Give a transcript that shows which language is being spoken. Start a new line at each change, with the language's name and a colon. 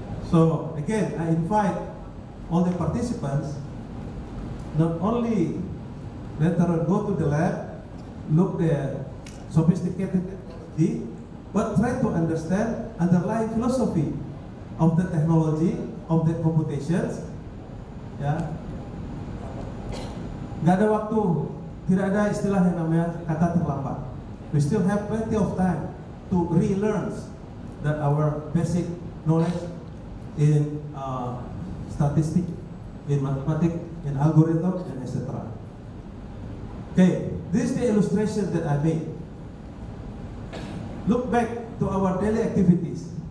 English: So again, I invite all the participants not only later on go to the lab, look the sophisticated technology, but try to understand underlying philosophy of the technology, of the computations.
Indonesian: Ya, nggak ada waktu, tidak ada istilah yang namanya kata terlambat.
English: We still have plenty of time to relearn that our basic knowledge in statistics, in mathematics, in algorithm, and etc. Okay, this is the illustration that I made. Look back to our daily activities.